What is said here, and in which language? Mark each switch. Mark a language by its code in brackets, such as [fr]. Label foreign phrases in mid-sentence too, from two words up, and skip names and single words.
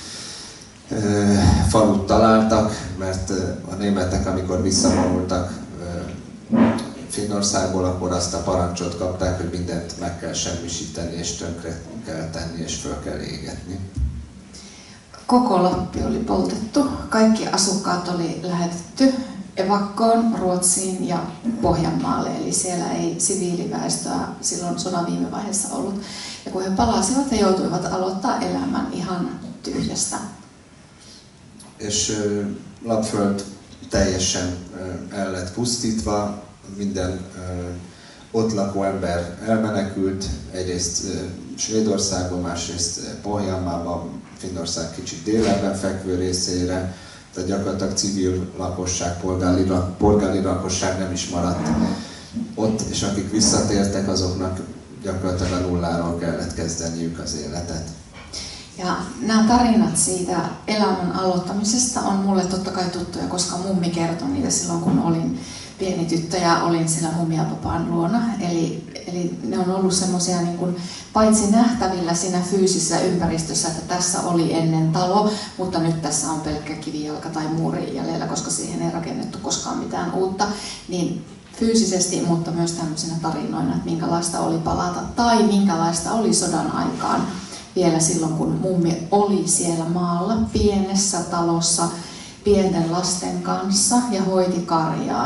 [hu] falut találtak, mert a németek, amikor visszavonultak Finnországból, akkor azt a parancsot kapták, hogy mindent meg kell semmisíteni, és tönkre kell tenni, és föl kell égetni. [fi] Koko Lappi oli poltettu, kaikki asukkaat oli lähetetty evakkoon Ruotsiin ja Pohjanmaalle, eli siellä ei siviiliväestöä silloin sodan viime vaiheessa ollut. Ja kun he palasivat, he joutuivat aloittaa elämän ihan tyhjästä. [hu] És Lappföld teljesen el lett pusztítva, minden ott lakó ember elmenekült, egyrészt Svédországban, másrészt Pohjanmában, Finnország kicsit délebben fekvő részére, tehát gyakorlatilag civil lakosság, polgári lakosság nem is maradt ott, és akik visszatértek, azoknak gyakorlatilag a nulláról kellett kezdeniük az életet. [fi] Ja nämä tarinat siitä elämän aloittamisesta on mulle totta kai tuttuja, koska mummi kertoi niitä silloin, kun olin pieni tyttö ja olin siellä mummi ja papaan luona. Eli ne on ollut semmoisia niin kuin paitsi nähtävillä siinä fyysisessä ympäristössä, että tässä oli ennen talo, mutta nyt tässä on pelkkä kivijalka tai muuri jäljellä, koska siihen ei rakennettu koskaan mitään uutta, niin fyysisesti, mutta myös tämmöisenä tarinoina, että minkälaista oli palata tai minkälaista oli sodan aikaan vielä silloin, kun mummi oli siellä maalla pienessä talossa pienten lasten kanssa ja hoiti karjaa.